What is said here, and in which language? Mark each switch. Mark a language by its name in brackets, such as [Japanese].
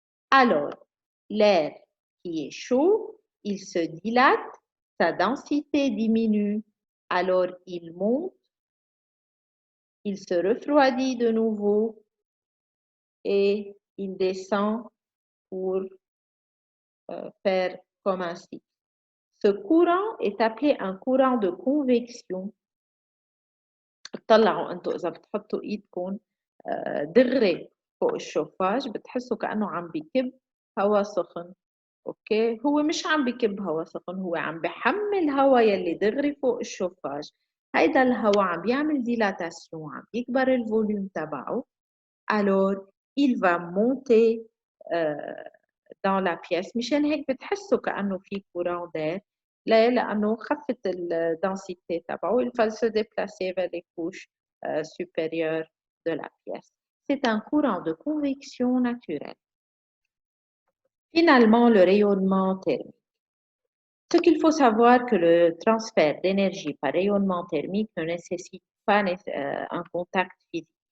[French] Alors, l'air qui est chaud, il se dilate, sa densité diminue, alors il monte, il se refroidit de nouveau et il descend pour faire comme un cycle. Ce courant est appelé un courant de convection. [Arabic] طلعوا انتوا اذا بتحطوا ايدكم دغري فوق الشوفاج بتحسوا كأنه عم بكب هواء سخن. اوكي، هو مش عم بكب هواء سخن، هو عم بحمل هواء يلي دغري فوق الشوفاج. هيدا الهواء عم بيعمل ديلاتاسيون، عم يكبر الفوليوم تبعه. [French] alors il va monter dans la pièce. [Arabic] مشان هيك بتحسوا كأنه في [French] courant d'air. [Arabic] ليه؟ لأنه خفت الدنسité تبعه. [French] Il va se déplacer vers les couches supérieures de la pièce. C'est un courant de convection naturelle. Finalement, le rayonnement thermique. Ce qu'il faut savoir que le transfert d'énergie par rayonnement thermique ne nécessite pas un contact physique.